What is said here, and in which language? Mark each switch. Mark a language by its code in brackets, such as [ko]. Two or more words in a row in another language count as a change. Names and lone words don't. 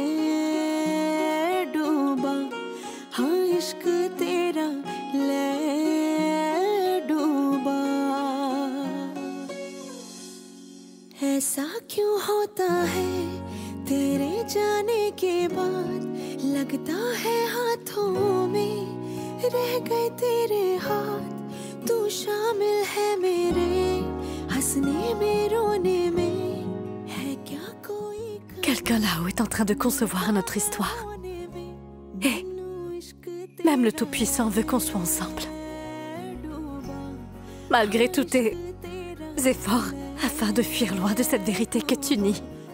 [hi] डूबा हाँ इश्क तेरा ले डूबा ऐसा क्यों होता है तेरे जाने के बाद लगता है हाथों में रह गए तेरे हाथ तू शामिल है मेरे हंसने में रोने में है क्या कोई [fr] Quelqu'un là-haut est en train de concevoir notre histoire. Et même le Tout-Puissant veut qu'on soit ensemble. Malgré tous tes efforts afin de fuir loin de cette vérité que tu nies.